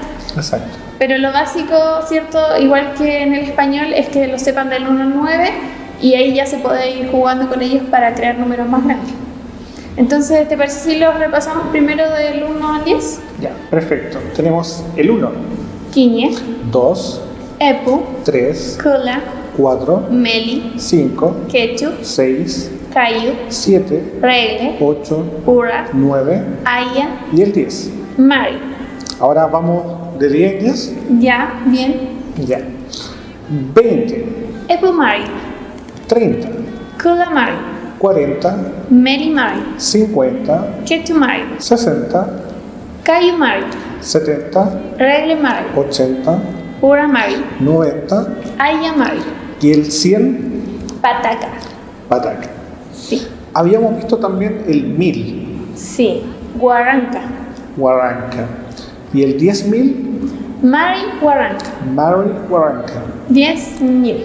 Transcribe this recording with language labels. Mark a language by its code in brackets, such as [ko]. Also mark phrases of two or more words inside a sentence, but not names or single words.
[es] Exacto. Pero lo básico, ¿cierto? Igual que en el español, es que lo sepan del 1 al 9 y ahí ya se puede ir jugando con ellos para crear números más grandes. Entonces, ¿te parece si los repasamos primero del 1 al 10? Ya, perfecto. Tenemos el 1. [arn] Quiñe, [es] 2, [arn] Epu, [es] 3, [arn] Kula, [es] 4, [arn] Meli, [es] 5, [arn] Quechu, [es] 6, [arn] Cayu, [es] 7, [arn] Regle, [es] 8, [arn] Ura, [es] 9 [arn] Aya, [es] y el 10. [arn] Mari. [es] Ahora vamos de 10 en 10. Ya, bien. Ya. 20, [arn] Epu Mari, [es] 30, [arn] Kula Mari, [es] 40, [arn] Meli Mari, [es] 50, [arn] Quechu Mari, [es] 60, [arn] Cayu Mari, [es] 70, [arn] Regle Mari, [es] 80, [arn] Ura Mari, [es] 90 [arn] Aya Mari, [es] y el 100, [arn] Pataca. pataca. [es] Sí, Habíamos visto también el 1000, [arn] sí, Guaranca, [es] Huaranca. Y el 10.000, [arn] Mari Guaranca, Mari Huaranca. [es] 10.000.